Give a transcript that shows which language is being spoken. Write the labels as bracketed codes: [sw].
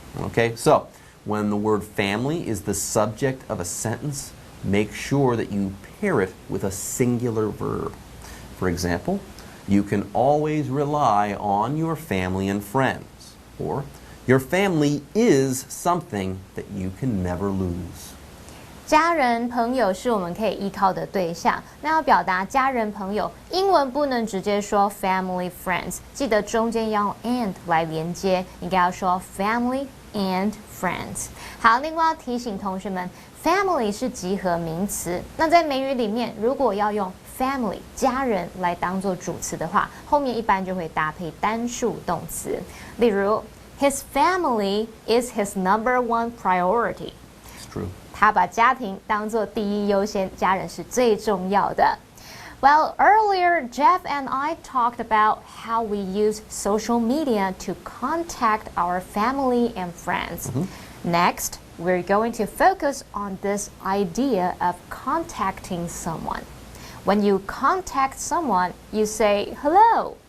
[en] Okay, so when the word family is the subject of a sentence, make sure that you pair it with a singular verb. For example, you can always rely on your family and friends, or your family is something that you can never lose. [zh] 家人、朋友是我们可以依靠的对象。那要表达家人、朋友，英文不能直接说 [en] family friends， [zh] 记得中间要用 and 来连接，应该要说 [en] family and friends。 [zh] 好，另外要提醒同学们 ，family 是集合名词。那在美语里面，如果要用 family 家人来当做主词的话，后面一般就会搭配单数动词。例如 [en] ，His family is his number one priority. It's true. [zh] 他把家庭当作第一优先，家人是最重要的。 [en] Well, earlier Jeff and I talked about how we use social media to contact our family and friends. Next, we're going to focus on this idea of contacting someone. When you contact someone, you say hello.